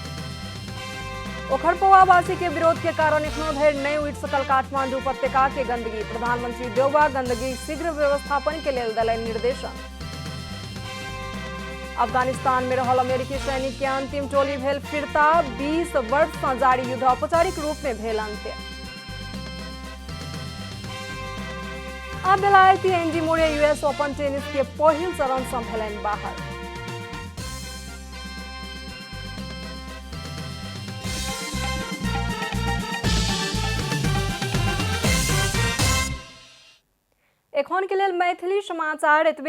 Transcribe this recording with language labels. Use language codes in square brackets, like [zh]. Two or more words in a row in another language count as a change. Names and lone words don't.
[mai] ओखरपौआवासी के विरोध के कारण एखनो धरि नहीं उठि सकल काठमांडू उपत्यका के गंदगी, प्रधानमंत्री देउबा गंदगी शीघ्र व्यवस्थापन के लेल देलनि निर्देशन। अफगानिस्तान में रहल अमेरिकी सैनिक के अंतिम टोली भेल फिरता, 20 वर्ष से जारी युद्ध औपचारिक रूप में भेल अंत्य। अब बेलायती एंडी मुरे यूएस ओपन टेनिस के पहिल चरण से भेलनि बाहर। एखन के लेल मैथिली समाचार एतबे।